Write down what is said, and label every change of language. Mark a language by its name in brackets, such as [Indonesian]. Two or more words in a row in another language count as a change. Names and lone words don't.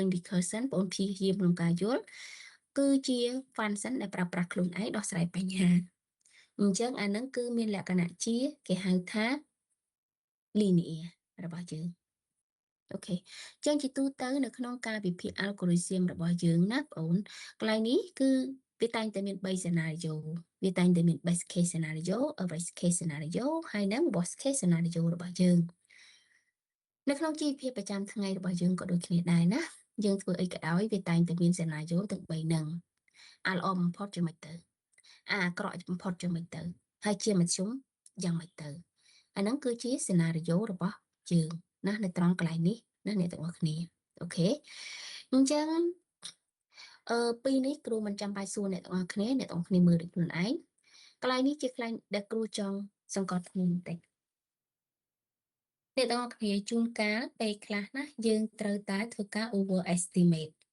[Khmer] recursion បងប្អូនព្យាយាមក្នុងការយល់គឺជា function ដែលប្រើប្រាស់ខ្លួនឯងដោះស្រាយបញ្ហាអញ្ចឹងអានឹងគឺមានលក្ខណៈជាគេហៅថា linear របស់យើងអូខេចឹងជាទូទៅនៅក្នុងការវិភាគ algorithm របស់ យើងណាបងអូនកន្លែងនេះគឺវាតែងតែមាន3 scenario វាតែងតែមាន [English] best case scenario worst case scenario [Khmer] ហើយនិង [English] worst case scenario [Khmer] របស់យើងនៅក្នុងជីវភាពប្រ ចាំថ្ងៃរបស់យើងក៏ដូចគ្នាដែរណាយើងធ្វើអីក៏ដោយវាតែងតែមាន scenario ទាំង3ហ្នឹងអាល្អបំផុត យ៉ាងម៉េចទៅអាអាក្រក់បំផុតយ៉ាងម៉េចទៅហើយជាមធ្យមយ៉ាងម៉េចទៅអាហ្នឹងគឺជា scenario របស់យើងណានៅត្រង់កន្លែងនេះណាអ្នកទាំងអស់គ្នាអូខេអញ្ចឹងពីនេះគ្រូមិនចាំបាច់សួរអ្នកទាំងអស់គ្នាអ្នកទាំងអស់គ្នាមើលដូចខ្លួនឯងកន្លែងនេះជាកន្លែងដែលគ្រូចង់សង្កត់ធ្ងន់បន្តិចអ្នកទាំងអស់គ្នាជួនកាលពេលខ្លះណាយើងត្រូវតែធ្វើការ overestimate